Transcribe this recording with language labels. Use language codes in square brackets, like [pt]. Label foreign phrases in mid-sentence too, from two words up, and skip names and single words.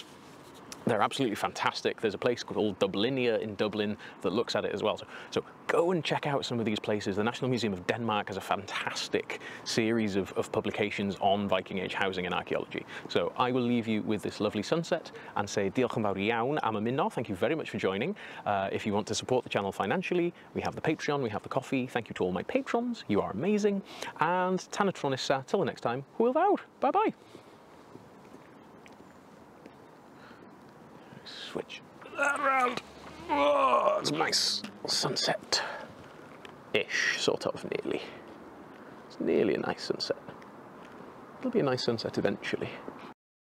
[en] They're absolutely fantastic. There's a place called Dublinia in Dublin that looks at it as well. So go and check out some of these places. The National Museum of Denmark has a fantastic series of publications on Viking Age housing and archaeology. So I will leave you with this lovely sunset and say [cy] diolch yn fawr iawn am ymuno. [en] Thank you very much for joining. If you want to support the channel financially, we have the Patreon, we have the coffee. Thank you to all my patrons. You are amazing. And [cy] tan y tro nesa, [en] till the next time, [cy] hwyl fawr. [en] Bye-bye. Switch that around. Oh, it's nice sunset-ish, sort of, nearly. It's nearly a nice sunset. It'll be a nice sunset eventually.